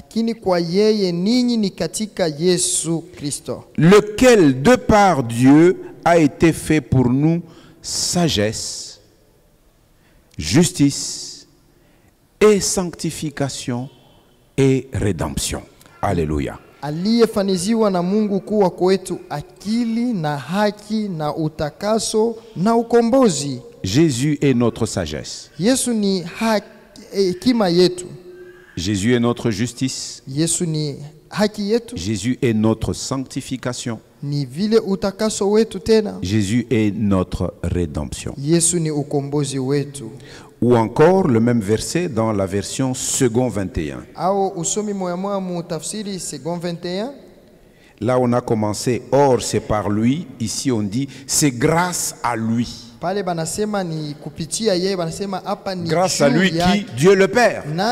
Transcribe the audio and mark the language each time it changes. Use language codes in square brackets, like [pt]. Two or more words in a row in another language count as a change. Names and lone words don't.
[fr] Lequel, de par Dieu, a été fait pour nous sagesse, justice et sanctification et rédemption. Alléluia. [sw] Aliyefaniziwa na Mungu kuwa kwetu akili na haki na utakaso na ukombozi. [fr] Jésus est notre sagesse. [sw] Yesu ni hekima yetu. [fr] Jésus est notre justice. [sw] Yesu ni haki yetu. [fr] Jésus est notre sanctification. [sw] Ni vile utakaso wetu tena. [fr] Jésus est notre rédemption. [sw] Yesu ni ukombozi wetu. [fr] Ou encore le même verset dans la version Second 21. Là on a commencé, or c'est par lui. Ici on dit, c'est grâce à lui. Grâce à lui qui, Dieu le Père.